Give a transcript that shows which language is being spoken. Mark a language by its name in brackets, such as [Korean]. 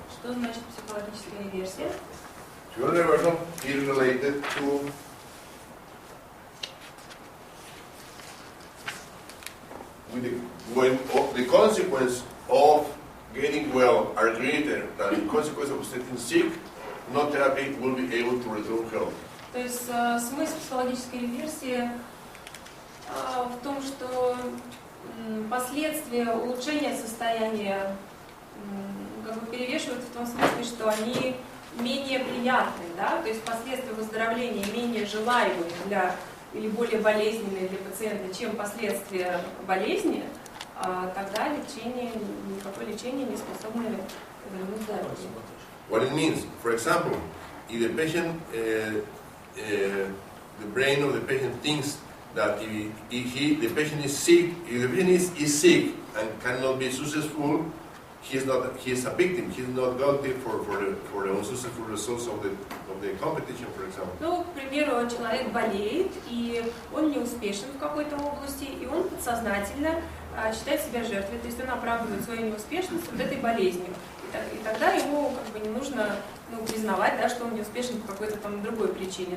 [Russian] Что значит психологическая реверсия? [English] Psychological reversal is related to when the consequence of getting well are greater than the consequence of getting sick, no therapy will be able to return health. [Russian] То есть смысл психологической реверсии в том, что последствия улучшения состояния как бы перевешивают в том смысле, что они менее приятные, да? То есть последствия выздоровления менее желаемые или более болезненные для пациента, чем последствия болезни, тогда никакое лечение не способно вернуть здоровье. [English] What it means, for example, if the patient, the brain of the patient thinks that if the patient is sick, if the patient is sick and cannot be successful, he is a victim. He is not guilty for the unsuccessful results of the competition, for example. [Russian] Ну, к примеру, человек болеет, и он не успешен в какой-то области, и он подсознательно считает себя жертвой, то есть он оправдывает свою неуспешность вот этой болезнью. И тогда ему как бы не нужно признавать, да, что он не успешен по какой-то там другой причине.